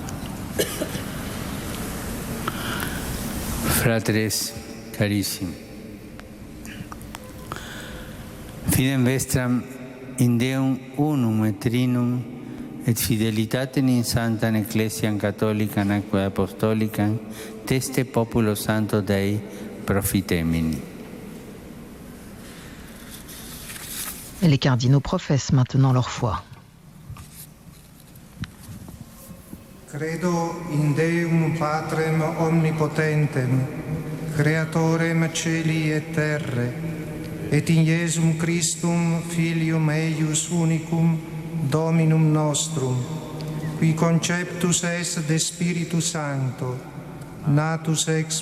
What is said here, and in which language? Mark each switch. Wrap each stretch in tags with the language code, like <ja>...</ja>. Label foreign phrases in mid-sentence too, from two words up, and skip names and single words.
<la>Fratres carissimi, fidem vestram in Deum unum et trinum et fidelitatem in sanctam ecclesiam catholicam et apostolicam teste populo santo Dei profitemini.</la> <fr>Et les cardinaux professent maintenant leur foi.</fr> <la>Credo in Deum Patrem Omnipotentem, Creatorem Celi et Terre, et in Iesum Christum, Filium eius unicum, Dominum nostrum, qui conceptus est de Spiritu Sancto, natus ex</la>